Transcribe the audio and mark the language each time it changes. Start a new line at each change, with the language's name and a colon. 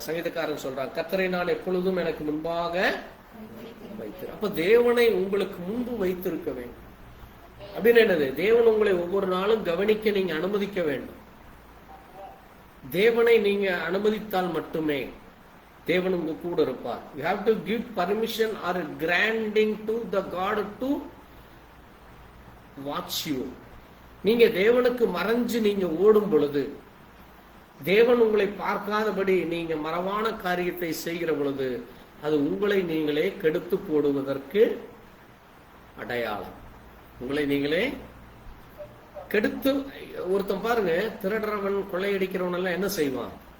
Tamil: சங்கீதக்காரன் சொல்றான், கர்த்தரை நான் எப்பொழுதும் எனக்கு முன்பாக வைத்திரு. அப்ப தேவனை உங்களுக்கு முன்பு வைத்திருக்க வேண்டும். அப்படின்னு என்னது? தேவன் உங்களை ஒவ்வொரு நாளும் கவனிக்க நீங்க அனுமதிக்க வேண்டும். தேவனை நீங்க அனுமதித்தால் மட்டுமே தேவன் உங்க கூட இருப்பார்.
English: You have to give permission or granting to the God to watch you.
Tamil: நீங்க தேவனுக்கு மறைஞ்சு நீங்க ஓடும் பொழுது, தேவன் உங்களை பார்க்காதபடி நீங்க மறவான காரியத்தை செய்கிற பொழுது, அது உங்களை நீங்களே கெடுத்து போடுவதற்கு அடையாளம். உங்களை நீங்களே கெடுத்து. ஒருத்தன் பாருங்க, திருடுறவன் கொள்ளையடிக்கிறவன் எல்லாம் என்ன செய்வான்?